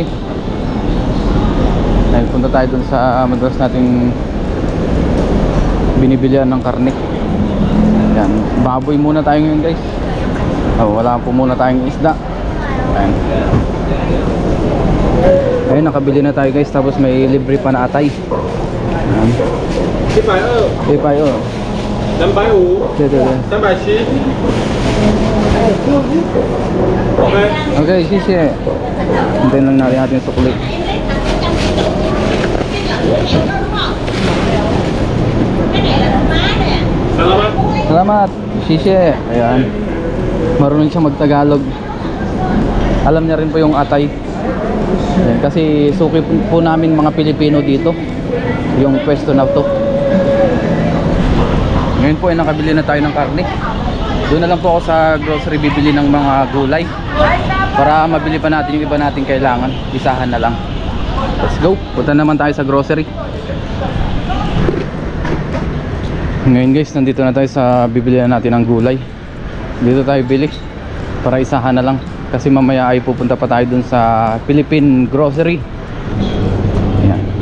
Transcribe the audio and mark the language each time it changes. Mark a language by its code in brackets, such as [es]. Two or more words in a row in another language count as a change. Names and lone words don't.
[tl] Dahil punta tayo dun sa madalas nating binibilihan ng karne. Yan, baboy muna tayo ngayon guys. Wala po muna tayong isda. Ayan. Ayun, nakabili na tayo guys. Tapos may libre pa na atay. Ayan. 120 350 [zh] 对对对 370 OK [tl] Okay, 谢谢 Hintayin lang natin ating sukli. Salamat. Salamat, [zh] 谢谢. [tl] Ayan, marunong siya magtagalog. Alam niya rin po yung atay. Ayan, kasi suki po namin mga Pilipino dito yung pwesto na to. Ngayon po ay nakabili na tayo ng karne. Doon na lang po ako sa grocery bibili ng mga gulay para mabili pa natin yung iba nating kailangan. Isahan na lang. [en] Let's go. [tl] Punta naman tayo sa grocery. Ngayon guys, nandito na tayo sa bibili na natin ng gulay. Dito tayo bili para isahan na lang. Kasi mamaya ay pupunta pa tayo dun sa Philippine Grocery. Ayan.